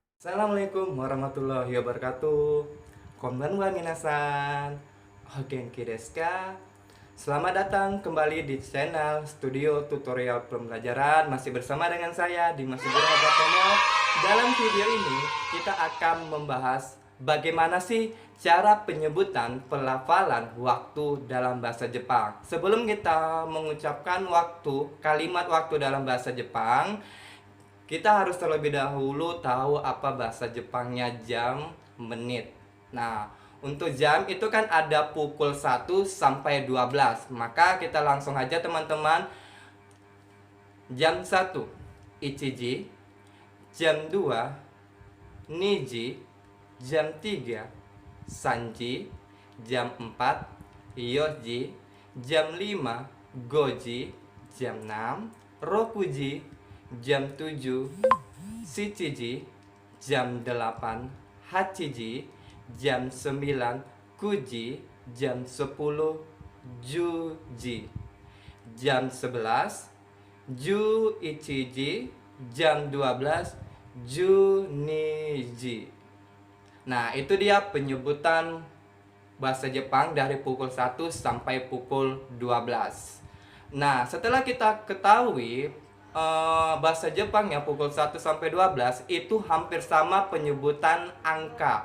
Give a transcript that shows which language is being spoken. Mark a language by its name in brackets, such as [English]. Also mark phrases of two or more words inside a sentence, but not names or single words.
[Arabic] السلام عليكم ورحمة الله وبركاته. [Japanese] こんばんは皆さん. お元気ですか? [Indonesian] Selamat datang kembali di channel Studio Tutorial Pembelajaran. Masih bersama dengan saya Dimas Nugroho Pratomo. Dalam video ini kita akan membahas bagaimana sih cara penyebutan pelafalan waktu dalam bahasa Jepang. Sebelum kita mengucapkan kalimat waktu dalam bahasa Jepang, kita harus terlebih dahulu tahu apa bahasa Jepangnya jam, menit. Nah, untuk jam itu kan ada pukul 1 sampai 12. Maka kita langsung aja teman-teman. Jam 1, Ichiji. Jam 2, Niji. Jam 3, Sanji. Jam 4, Yoji. Jam 5, Goji. Jam 6, Rokuji. Jam 7, Shichiji. Jam 8, Hachiji. Jam 9, Kuji. Jam 10, Juji. Jam 11, Juichiji. Jam 12, Juniji. Nah, itu dia penyebutan bahasa Jepang dari pukul 1 sampai pukul 12. Nah, setelah kita ketahui bahasa Jepang ya pukul 1 sampai 12 itu hampir sama penyebutan angka.